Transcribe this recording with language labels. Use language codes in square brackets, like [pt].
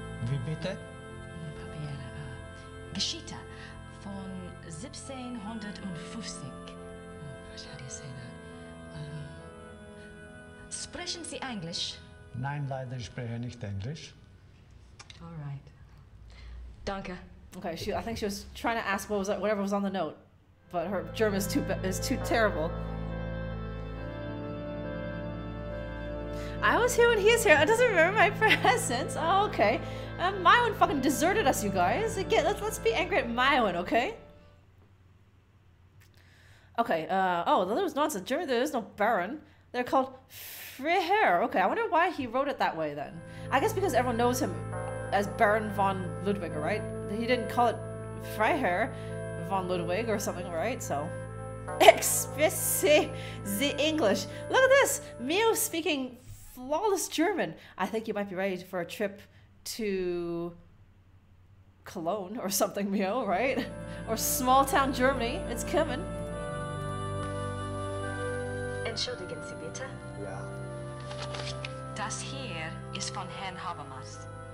[de] Wie bitte? Papiere, Geschichte von 1750. [en] How do you say that? [de] Sprechen Sie Englisch? Nein, leider ich spreche nicht Englisch. [en] All right. Danke. Okay, I think she was trying to ask whatever was on the note, but her German is too terrible. I was here when he's here. It doesn't remember my presence. Oh, okay. Mywin fucking deserted us, you guys. Again, let's be angry at Mywin, okay? Okay. Oh, there was nonsense. German, there is no Baron. They're called Freiherr. Okay, I wonder why he wrote it that way then. I guess because everyone knows him as Baron von Ludwig, right? He didn't call it Freiherr von Ludwig or something, right? So, express the English. Look at this, Mio speaking flawless German. I think you might be ready for a trip to Cologne or something, Mio, right? Or small town Germany. It's coming. [de] Entschuldigen Sie bitte. Ja. Das hier ist von Herrn Habermas.